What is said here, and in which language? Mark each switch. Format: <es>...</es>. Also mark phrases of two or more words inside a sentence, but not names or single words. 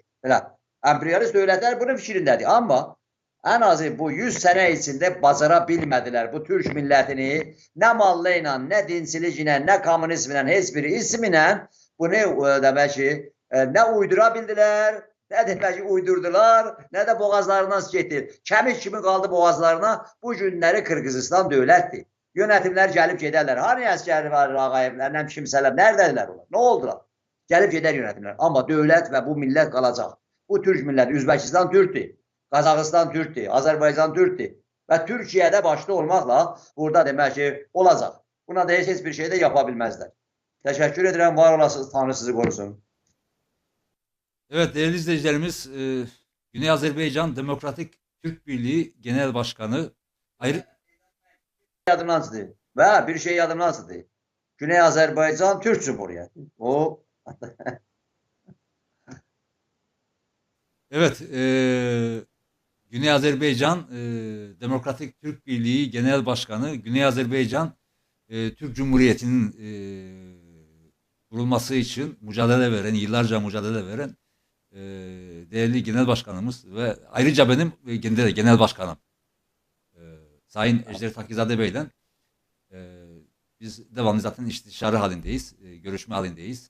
<az>Emperyalist dövlətlər bunun fikrindədir. Amma ən azı bu 100 sənə içində bacara bilmədilər bu Türk millətini nə mallı ilə, nə dinçilik ilə, nə kommunizm ilə, heç bir ism ilə bunu demək ki, nə uydura bildilər, nə demək ki, uydurdular, nə də boğazlarından getdir. Kəmik kimi qaldı boğazlarına. Bu günləri Qırğızistan dövlətdir.</az> <tr>Yönetimler gelip giderler.</tr> <az>Hani əskəri var, Ağayevlər, nə kimsələr, neredədirlər onlar?</az> <tr>Ne oldular? Gelip gider yönetimler. Ama devlet ve bu millet kalacak. Bu Türk milleti, Üzbekistan Türk'tür. Kazakistan Türk'tür. Azerbaycan Türk'tür. Ve Türkiye'de başta olmakla burada demek ki olacak. Buna da hiçbir şey de yapabilmezler. Teşekkür ederim. Var olasınız. Tanrı sizi korusun. Evet değerli izleyicilerimiz, Güney Azerbaycan Demokratik Türk Birliği Genel Başkanı</tr> <az>yadımdan çıxdı. Və bir şey yadımdan çıxdı. Güney Azərbaycan Türk Cumhuriyyəti. O</az> <tr>Evet, Güney Azerbaycan Demokratik Türk Birliği Genel Başkanı, Güney Azerbaycan Türk Cumhuriyeti'nin kurulması için mücadele veren, yıllarca mücadele veren değerli genel başkanımız ve ayrıca benim genel başkanım Sayın Ejder Takizade Bey'le biz devamlı zaten istişare halindeyiz, görüşme halindeyiz.</tr>